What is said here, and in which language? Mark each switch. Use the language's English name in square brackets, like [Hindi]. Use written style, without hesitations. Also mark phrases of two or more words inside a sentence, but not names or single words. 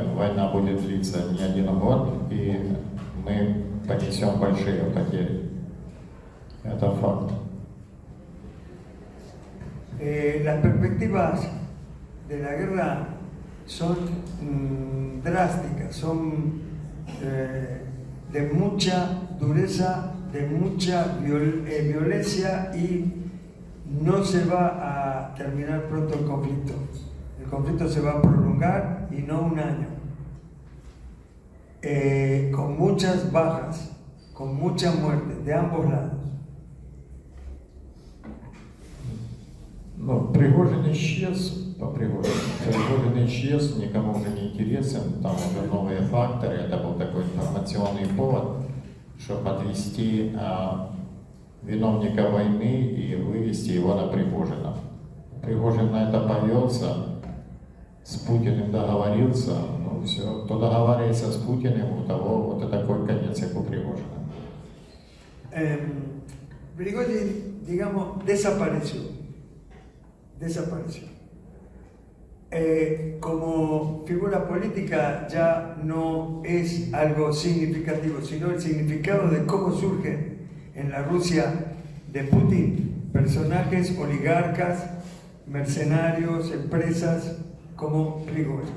[Russian] Война будет длиться не 1 год, и мы понесем большие потери. Это факт. [Spanish] Las perspectivas de la guerra son drásticas, son de mucha dureza, de mucha violencia, y no se va a terminar pronto el conflicto. El conflicto se va a prolongar y no 1 año. Con muchas bajas, con muchas muertes de ambos lados. [Russian] Ну, Пригожин исчез, Пригожин исчез, никому уже не интересен, там уже новые факторы, это был такой информационный повод, чтобы подвести виновника войны и вывести его на Пригожина. Пригожин на это повелся, с Путиным договорился, ну все, кто договаривается с Путиным, у того вот и такой конец, как у Пригожина. [Spanish] Prigozhin, digamos, desapareció. Como figura política ya no es algo significativo, sino el significado de cómo surgen en la Rusia de Putin personajes oligarcas, mercenarios, empresas como Prigozhin.